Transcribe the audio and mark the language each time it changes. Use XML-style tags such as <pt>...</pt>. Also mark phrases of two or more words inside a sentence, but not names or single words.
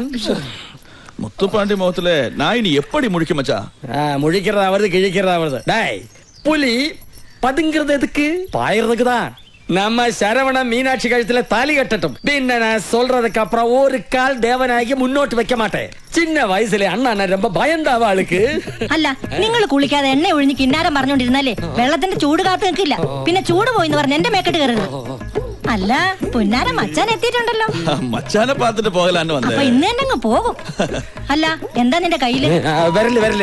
<ta>முத்துப்பாண்டி முகத்துல நான் இனி எப்படி முழிக்க மச்சா? முழிக்கிறதாவது கிழிக்கிறதாவது. டேய், புலி பதுங்கிறது எதுக்கு? பாயறதுக்கு தான். நம்ம சரவண மீனாட்சி கழுத்துல தாலி கட்டட்டும். பின்ன நான் சொல்றதுக்கு அப்புறம் ஒரு கால் தேவநாயகி முன்னோட்டு வைக்க மாட்டேன். சின்ன வயசுல அண்ணா ரொம்ப பயந்தாவ ആൾക്ക്.</ta> <ml>അല്ല, നിങ്ങൾ കുളിക്കാതെ എണ്ണ ഒഴിഞ്ഞ് കിന്നാരം പറഞ്ഞോണ്ടിരുന്നാലേ വെള്ളത്തിന്റെ ചൂട് കാത്തു നിൽക്കില്ല. പിന്നെ ചൂട് പോയിന്ന് പറഞ്ഞ് എന്റെ മേക്കെട്ട് കയറുന്നത്. അല്ല, പുന്നാര മച്ചാൻ എത്തിയിട്ടുണ്ടല്ലോ.</ml> <ta>மச்சானே பாத்துட்டு போகலான்னு வந்தே.</ta> <ml>അപ്പൊ ഇന്ന് തന്നെ അങ്ങ് പോകും. അല്ല, എന്താ നിന്റെ കയ്യില്? വരല്.</ml>